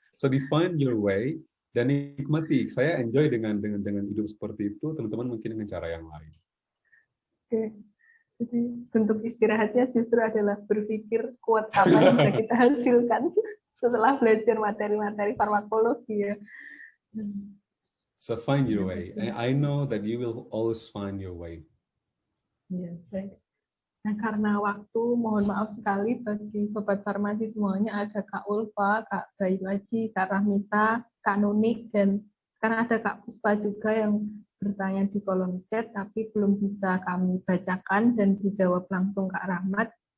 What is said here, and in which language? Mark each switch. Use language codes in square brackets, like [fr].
[en] So define your way [id] dan nikmati. Saya enjoy dengan hidup seperti itu. Teman-teman mungkin dengan cara yang lain. Oke. Jadi bentuk istirahatnya justru adalah berpikir quote apa yang bisa kita hasilkan setelah belajar materi-materi farmakologi ya. [en] So find your way. I know that you will always find your way. [id] Ya, baik. Nah, karena waktu, mohon maaf sekali bagi Sobat Farmasi semuanya, ada Kak Ulfa, Kak Bayu Aji, Kak Rahmita, Kak Nunik, dan sekarang ada Kak Puspa juga yang bertanya di kolom chat, tapi belum bisa kami bacakan dan dijawab langsung Kak Rahmat.